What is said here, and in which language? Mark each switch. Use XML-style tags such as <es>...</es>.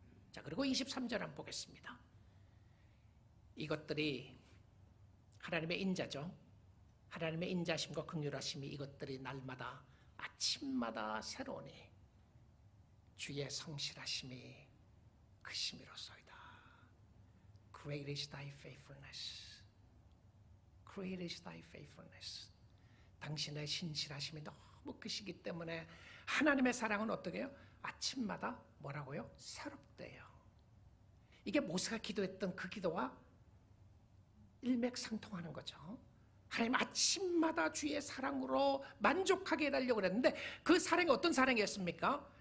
<ko>자, 그리고 23절 한번 보겠습니다. 이것들이 하나님의 인자죠. 하나님의 인자심과 긍휼하심이 이것들이 날마다 아침마다 새로우니 주의 성실하심이 크심이로소이다.</ko> <en>Great is thy faithfulness. Great is thy faithfulness.</en> <ko>당신의 신실하심이 너무 크시기 때문에 하나님의 사랑은 어떻게 해요? 아침마다 뭐라고요? 새롭대요. 이게 모세가 기도했던 그 기도와 일맥상통하는 거죠. 하나님 아침마다 주의 사랑으로 만족하게 해달라고 그랬는데 그 사랑이 어떤 사랑이었습니까?</ko>